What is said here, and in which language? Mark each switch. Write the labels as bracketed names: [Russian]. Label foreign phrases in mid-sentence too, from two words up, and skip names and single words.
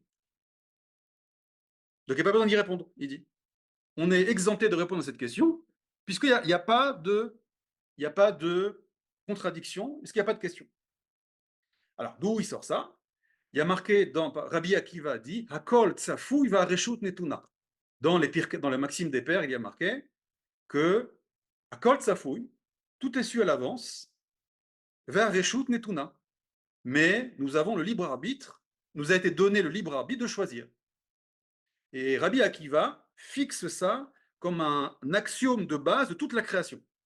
[French] Donc il n'y a pas besoin d'y répondre, il dit. On est exempté de répondre à cette question puisqu'il n'y a pas de contradiction, puisqu'il n'y a pas de question. Alors, d'où il sort ça? Il y a marqué dans Rabbi Akiva dit [Hebrew] הכל צפוי והרשות נתונה. [French] Dans les maximes des pères, il y a marqué que [Hebrew] הכל צפוי, [French] tout est su à l'avance, [Hebrew] והרשות נתונה. [French] Mais nous avons le libre arbitre, nous a été donné le libre arbitre de choisir. Et Rabbi Akiva fixe ça comme un axiome de base de toute la création.